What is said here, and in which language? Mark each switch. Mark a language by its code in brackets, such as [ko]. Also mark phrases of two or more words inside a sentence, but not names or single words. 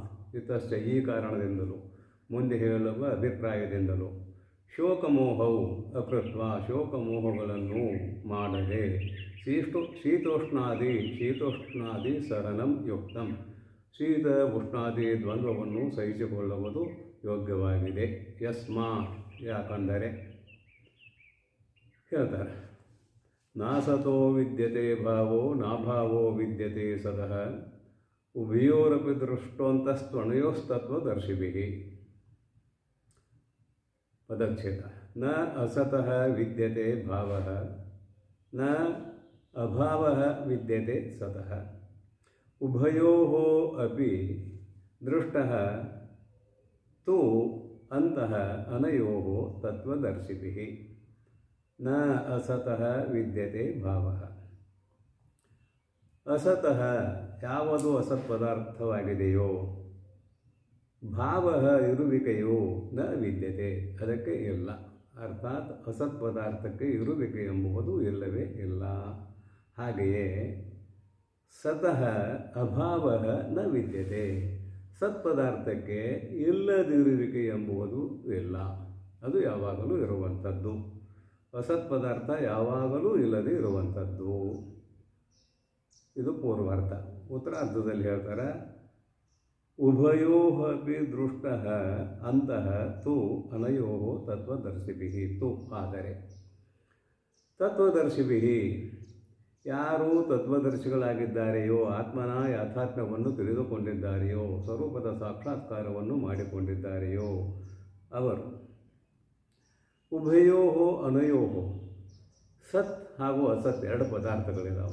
[kn] ಇತಶ್ಚ ಈ ಕಾರಣದಿಂದಲೂ, ಮುಂದೆ ಹೇಳುವ ಅಭಿಪ್ರಾಯದಿಂದಲೂ, ಶೋಕಮೋಹವು ಅಕೃತ್ವ ಶೋಕಮೋಹಗಳನ್ನು ಮಾಡದೆ [sa] ಶೀತೋಷ್ಣಾದಿ ಸಹನಂ ಯುಕ್ತಂ [kn] ಶೀತ ಉಷ್ಣಾದಿ ದ್ವಂದ್ವವನ್ನು ಸಹಿಸಿಕೊಳ್ಳುವುದು ಯೋಗ್ಯವಾಗಿದೆ. [sa] ಯಸ್ಮಾತ್ [kn] ಯಾಕಂದರೆ ಹೇಳ್ತಾರೆ, [sa] ನಾಸತೋ ವಿದ್ಯತೆ ಭಾವೋ ನಾಭಾವೋ ವಿದ್ಯತೆ ಸದಃ ಉಭಯೋರಪಿ ದೃಷ್ಟೋಂತಸ್ತ್ವನಯೋಸ್ತತ್ವದರ್ಶಿಭಿಃ. [kn] ಪದಚ್ಛೇದ. [sa] ನ ಅಸತಃ ವಿದ್ಯತೆ ಭಾವಃ ನ ಅಭಾವಃ ವಿದ್ಯತೆ ಸತಃ ಉಭಯೋಃ ಅಪಿ ದೃಷ್ಟಃ ತು ಅಂತಃ ಅನಯೋಃ ತತ್ವದರ್ಶಿಭಿಃ. ನ ಅಸತಃ ವಿದ್ಯತೆ ಭಾವಃ. [kn] ಅಸತಃ ಯಾವುದು ಅಸತ್ ಪದಾರ್ಥವಾಗಿದೆಯೋ, ಭಾವ ಇರುವಿಕೆಯು [sa] ನ ವಿದ್ಯತೆ [kn] ಅದಕ್ಕೆ ಇಲ್ಲ. ಅರ್ಥಾತ್ ಅಸತ್ ಪದಾರ್ಥಕ್ಕೆ ಇರುವಿಕೆ ಎಂಬುದು ಇಲ್ಲವೇ ಇಲ್ಲ. ಹಾಗೆಯೇ [sa] ಸತಃ ಅಭಾವ ನ ವಿದ್ಯತೆ [kn] ಸತ್ಪದಾರ್ಥಕ್ಕೆ ಇಲ್ಲದಿರುವಿಕೆ ಎಂಬುದು ಇಲ್ಲ. ಅದು ಯಾವಾಗಲೂ ಇರುವಂಥದ್ದು. ಅಸತ್ ಪದಾರ್ಥ ಯಾವಾಗಲೂ ಇಲ್ಲದೆ ಇರುವಂಥದ್ದು. ಇದು ಪೂರ್ವಾರ್ಥ. ಉತ್ತರಾರ್ಧದಲ್ಲಿ ಹೇಳ್ತಾರೆ, [sa] ಉಭಯೋ ಅಪಿ ದೃಷ್ಟಃ ಅಂತಃ ತು ಅನಯೋ ತತ್ವದರ್ಶಿಭಿಃ. [kn] ತು ಆದರೆ ತತ್ವದರ್ಶಿಭಿಃ ಯಾರು ತತ್ವದರ್ಶಿಗಳಾಗಿದ್ದಾರೆಯೋ, ಆತ್ಮನ ಯಾಥಾತ್ಮ್ಯವನ್ನು ತಿಳಿದುಕೊಂಡಿದ್ದಾರೆಯೋ, ಸ್ವರೂಪದ ಸಾಕ್ಷಾತ್ಕಾರವನ್ನು ಮಾಡಿಕೊಂಡಿದ್ದಾರೆಯೋ ಅವರು [sa] ಉಭಯೋ ಅನಯೋ, [kn] ಸತ್ ಹಾಗೂ ಅಸತ್ ಎರಡು ಪದಾರ್ಥಗಳಿದಾವೆ.